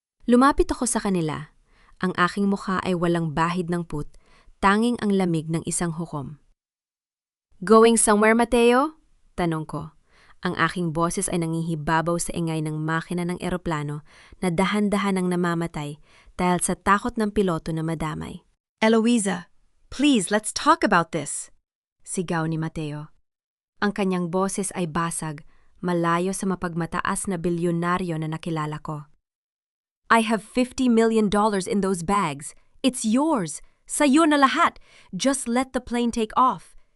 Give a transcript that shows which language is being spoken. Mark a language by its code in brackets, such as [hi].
[tl] Lumapit ako sa kanila. Ang aking mukha ay walang bahid ng put, tanging ang lamig ng isang hukom. [en] "Going somewhere, Mateo?" [tl] tanong ko. Ang aking boses ay nangihibabaw sa ingay ng makina ng eroplano na dahan-dahan ang namamatay dahil sa takot ng piloto na madamay. [en] "Eloisa, please, let's talk about this," [tl] sigaw ni Mateo. Ang kanyang boses ay basag, malayo sa mapagmataas na bilyonaryo na nakilala ko. [en] "I have $50 million in those bags. It's yours. [tl] Sa'yo na lahat. [en] Just let the plane take off.